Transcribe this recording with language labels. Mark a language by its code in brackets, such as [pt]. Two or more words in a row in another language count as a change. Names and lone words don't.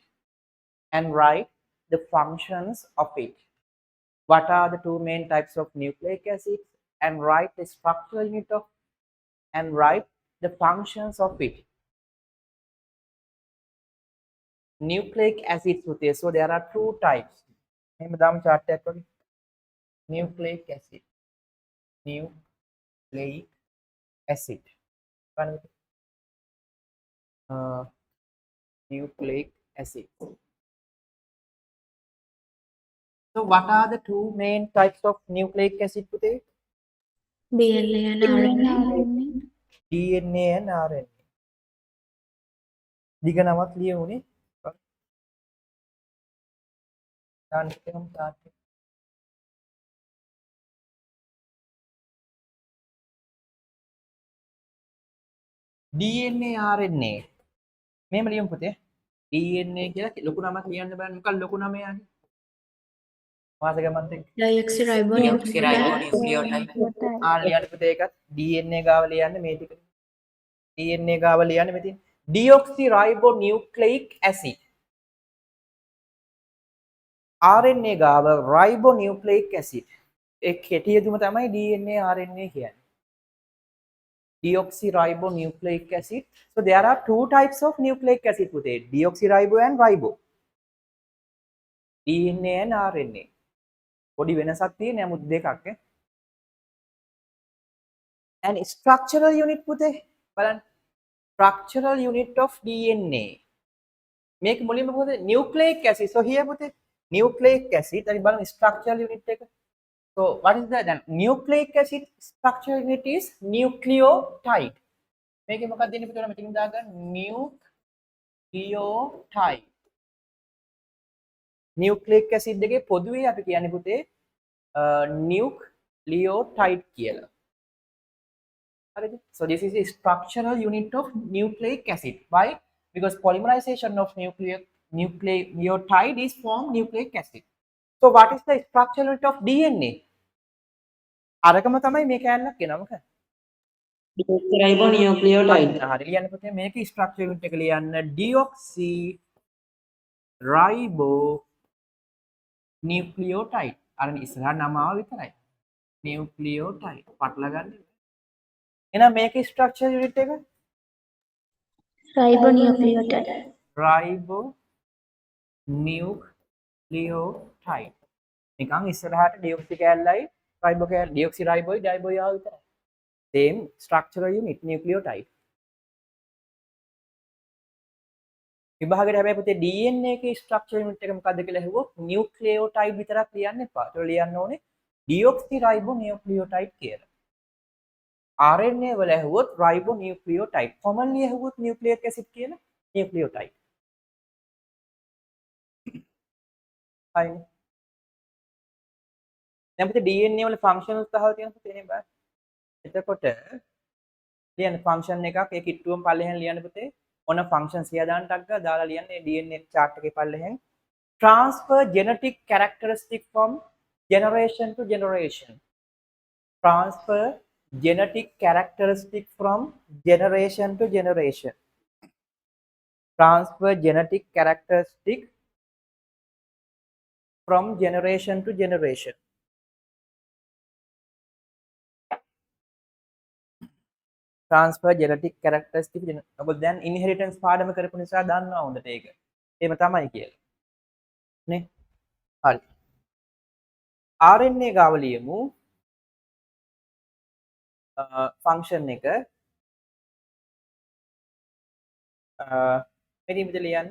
[en] And write the functions of it. What are the two main types of nucleic acids? And write the structural unit of, and write the functions of it. Nucleic acids පුතේ. So there are two types. [si] එහෙම දාමු chart එකක් වගේ. [en] Nucleic acid. Nucleic acid. බලන්න. Nucleic acid. So what are the two main types of nucleic acid පුතේ? DNA and RNA. DNA and RNA. [si] දිග නමක් ලියුනේ. දාන්න එකම chart එක. [en] DNA RNA. [si] මෙහෙම ලියමු පුතේ. DNA කියලා ලොකු නමක් ලියන්න බෑ. මොකක්ද ලොකු නම යන්නේ? වාසගමන්ත එක්ක. [en] Deoxyribonucleotide. [si] ලියන්න පුතේ ඒකත් DNA ගාව ලියන්නේ මේ ටික. DNA ගාව ලියන්නේ මෙතින්. [en] Deoxyribonucleic acid. RNA ගාව ribonucleic acid. [si] ඒ කෙටි යෙදුම තමයි DNA RNA කියන්නේ. [en] Deoxyribonucleic acid. So there are two types of nucleic acid පුතේ. Deoxyribo and ribo. DNA and RNA. [si] පොඩි වෙනසක් තියෙන නමුත් දෙකක් ඈ. [en] And structural unit පුතේ බලන්න. Structural unit of DNA. [si] මේක මුලින්ම මොකද [en] nucleic acid. So here පුතේ nucleic acid. [si] අපි බලමු [en] structural unit [si] එක. [en] So what is that then? Nucleic acid structural unit is nucleotide. [si] මේකේ මොකක්ද දෙන්නේ පුතේ මෙතනින් දාගන්න nucleotide. [en] Nucleic acid [si] එකේ පොදුවේ අපි කියන්නේ පුතේ nucleotide කියලා. හරිද? [en] So this is the structural unit of nucleic acid. Why? Because polymerization of nucleotide is formed nucleic acid. So what is the structural unit of DNA? [si] අරකම තමයි මේ කෑල්ලක් කියනවා මොකක්ද? [en] deoxyribonucleotide. [si] හරි ලියන්න පුතේ මේකේ [en] structural unit [si] එක ලියන්න deoxyribonucleotide. අර ඉස්සරහා නම ආව විතරයි. nucleotide. පටල ගන්න. එහෙනම් මේකේ [en] structural unit [si] එක [en] Ribonucleotide. ribonucleotide. [si] නිකන් ඉස්සරහට deoxy කෑල්ලයි ribo කෑල්ල deoxy riboයි diboයි ආව විතරයි. [en] Same structural unit nucleotide. [si] විභාගයට හැබැයි පුතේ DNA එකේ [en] structural unit [si] එක මොකක්ද කියලා ඇහුවොත් nucleotide විතරක් ලියන්න එපා. ඒක ලියන්න ඕනේ deoxyribonucleotide කියලා. RNA වල ඇහුවොත් ribonucleotide. commonly ඇහුවොත් [en] nucleic acid [si] කියලා nucleotide. හරිනේ. දැන් පුතේ DNA වල functions අහලා තියෙන පුතේ නේ බලන්න. එතකොට ලියන්න function එකක් ඒ කිට්ටුවම පල්ලෙහෙන් ලියන්න පුතේ. ඔන්න functions සියා දාන්න ටක් දාලා ලියන්නේ DNA chart එකේ පල්ලෙහෙන්. [en] Transfer genetic characteristic from generation to generation. Transfer genetic characteristic from generation to generation. Transfer genetic characteristic from generation to generation. Transfer genetic characteristic [si] ඔබ දැන් inheritance පාඩම කරපු නිසා දන්නවා හොඳට ඒක. එහෙම තමයි කියලා. නේ? හරි. RNA ගාව ලියමු. function එක මෙතන මෙතන ලියන්න.